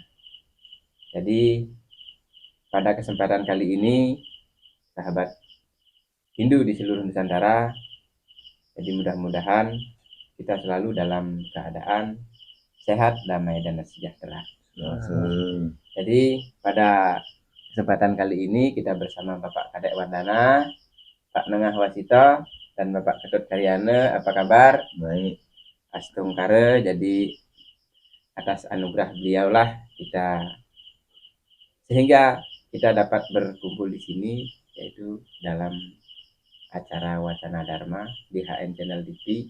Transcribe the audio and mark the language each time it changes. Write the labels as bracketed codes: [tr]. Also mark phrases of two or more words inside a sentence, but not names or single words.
[id] Jadi pada kesempatan kali ini sahabat Hindu di seluruh Nusantara, jadi mudah-mudahan kita selalu dalam keadaan sehat, damai, dan sejahtera. Jadi pada kesempatan kali ini kita bersama Bapak Kadek Wardana, Pak Nengah Wasito, dan Bapak Ketut Karyana. Apa kabar? Baik. Astung Kare. Jadi atas anugerah beliaulah kita sehingga kita dapat berkumpul di sini, yaitu dalam acara Wacana Dharma di HN Channel TV.